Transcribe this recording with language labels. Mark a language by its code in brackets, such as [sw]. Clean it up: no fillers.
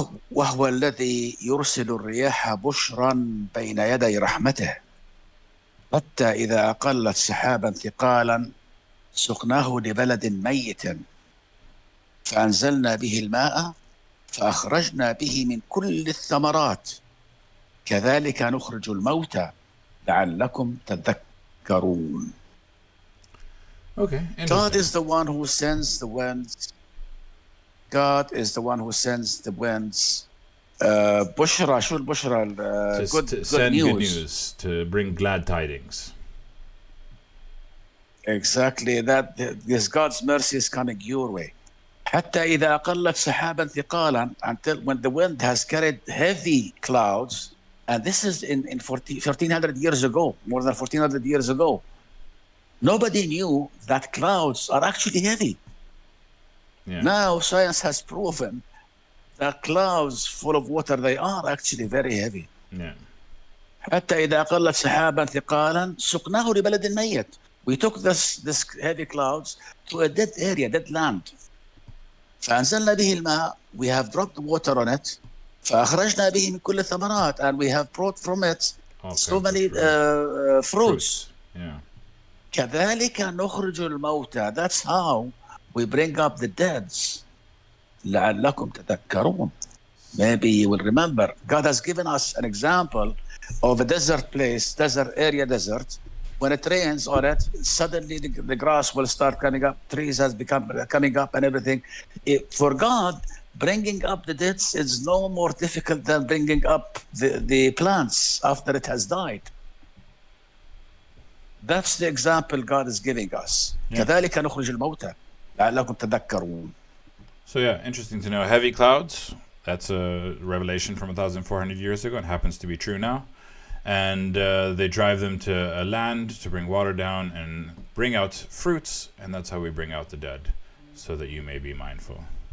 [ar] وهو الذي يرسل الرياح بشرا بين يدي رحمته حتى إذا أقلت سحابا ثقالا سقناه لبلد ميت فأنزلنا به الماء فأخرجنا به من كل الثمرات كذلك نخرج الموتى لعلكم تذكرون. [en] Okay. God is the one who sends the winds. God is the one who sends the winds. [ar] بشرى شو البشرى [en] to send good news, to bring glad tidings. Exactly, that this God's mercy is coming your way. [ar] حتى إذا أقلت سحابا ثقالا, [en] until when the wind has carried heavy clouds And this is in 1400 years ago, more than 1400 years ago. Nobody knew that clouds are actually heavy. Yeah. Now science has proven that clouds full of water, they are actually very heavy. Yeah. [ar] حتى إذا قلت سحابا ثقالا سقناه لبلد ميت. [en] We took this heavy clouds to a dead area, dead land. [ar] فأنزلنا به الماء. [en] We have dropped water on it. [ar] فأخرجنا به من كل الثمرات. [en] And we have brought from it so many fruits. Yeah. [ar] كذلك نخرج الموتى. [en] That's how we bring up the dead. [ar] لعلكم تذكرون. [en] Maybe you will remember. God has given us an example of a desert place, desert area, desert. When it rains on it, suddenly the grass will start coming up, trees has become coming up and everything. For God, bringing up the dead is no more difficult than bringing up the plants after it has died. That's the example God is giving us. [ar] كذلك نخرج الموتى لعلكم تذكرون. [en] So yeah, interesting to know. Heavy clouds, that's a revelation from 1,400 years ago and happens to be true now. And they drive them to a land to bring water down and bring out fruits, and that's how we bring out the dead, so that you may be mindful.